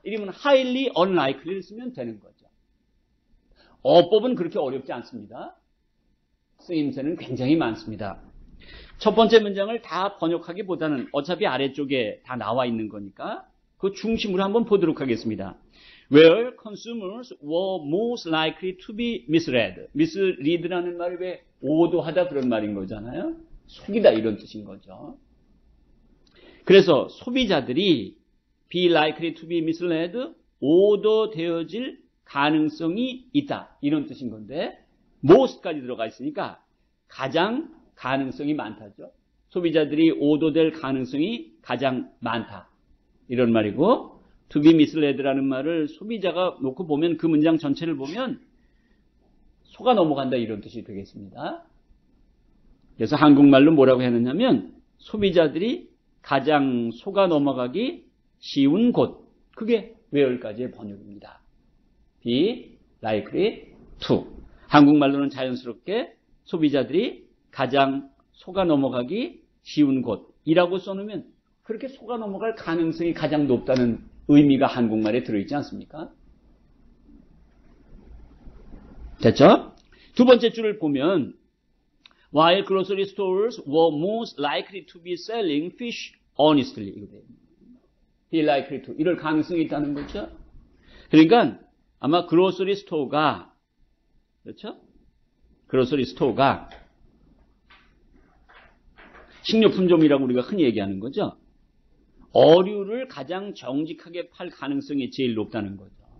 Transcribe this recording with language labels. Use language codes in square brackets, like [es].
[ko] 이러면 [en] highly unlikely [ko] 를 쓰면 되는 거죠. 어법은 그렇게 어렵지 않습니다. 쓰임새는 굉장히 많습니다. 첫 번째 문장을 다 번역하기보다는 어차피 아래쪽에 다 나와 있는 거니까 그 중심으로 한번 보도록 하겠습니다. [en] Where consumers were most likely to be misled. [ko] mislead라는 말이 왜 오도하다 그런 말인 거잖아요. 속이다 이런 뜻인 거죠. 그래서 소비자들이 [en] be likely to be misled, [ko] 오도되어질 가능성이 있다. 이런 뜻인 건데 most까지 들어가 있으니까 가장 가능성이 많다죠. 소비자들이 오도될 가능성이 가장 많다. 이런 말이고 [en] to be misled [ko] 라는 말을 소비자가 놓고 보면 그 문장 전체를 보면 속아 넘어간다 이런 뜻이 되겠습니다. 그래서 한국말로 뭐라고 했느냐면 소비자들이 가장 속아 넘어가기 쉬운 곳. 그게 where까지의 번역입니다. [en] be likely to. [ko] 한국말로는 자연스럽게 소비자들이 가장 속아 넘어가기 쉬운 곳이라고 써놓으면 그렇게 속아 넘어갈 가능성이 가장 높다는 의미가 한국말에 들어있지 않습니까? 됐죠? [en] 두 번째 줄을 보면 While grocery stores were most likely to be selling fish honestly. be likely to. [ko] 이럴 가능성이 있다는 거죠. 그러니까 아마 그로서리 스토어가 그렇죠? 그로서리 스토어가 식료품점이라고 우리가 흔히 얘기하는 거죠. 어류를 가장 정직하게 팔 가능성이 제일 높다는 거죠.